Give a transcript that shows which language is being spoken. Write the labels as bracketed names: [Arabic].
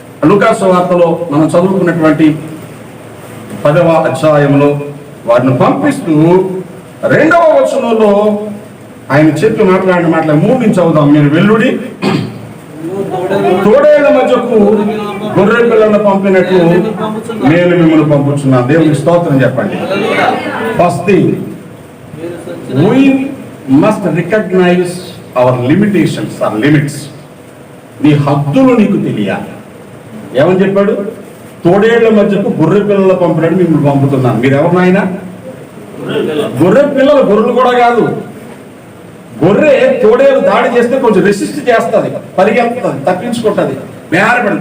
[Telugu] లూకా సువార్తలో మనం చదువుకున్నటువంటి 10వ అధ్యాయంలో వారిని పంపిస్తూ 2వ వచనంలో ఆయన చెప్పి మాట్లాడిన మాటలు 3 నుంచి చదువుదాం. మీరు వెల్లుడి తోడేళ్ల మధ్యకు గొర్రె పిల్లలను పంపినట్లు నేను మిమ్మల్ని పంపుచున్నాను. దేవునికి స్తోత్రం చెప్పండి. [English] First thing, we must recognize our limitations or limits. [Telugu] నీ హద్దులు నీకు తెలియాలి. ఏమని చెప్పాడు? తోడేళ్ల మధ్యకు గొర్రె పిల్లలు పంపినట్టు మిమ్మల్ని పంపుతున్నాను. మీరు ఎవరినైనా గొర్రె పిల్లలు, గొర్రెలు కూడా కాదు. గొర్రె తోడేలు దాడి చేస్తే కొంచెం రెసిస్ట్ చేస్తుంది, పరిగెత్తుతుంది, తప్పించుకుంటుంది, వేరపడి.